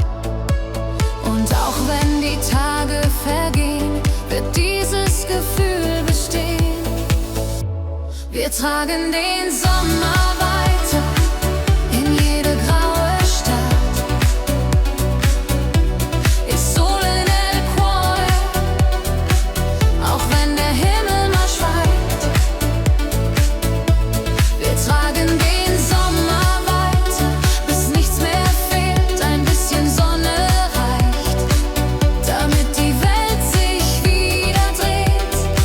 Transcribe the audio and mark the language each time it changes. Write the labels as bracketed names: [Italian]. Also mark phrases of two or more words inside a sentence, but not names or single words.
[German] Und auch wenn die Tage vergehen, wird dieses Gefühl bestehen. Wir tragen den Sommer weiter in jede graue Stadt. [Italian] Ist Sole nel cuore, [German] auch wenn der Himmel mal schweigt. Wir tragen den Sommer weiter, bis nichts mehr fehlt, ein bisschen Sonne reicht, damit die Welt sich wieder dreht.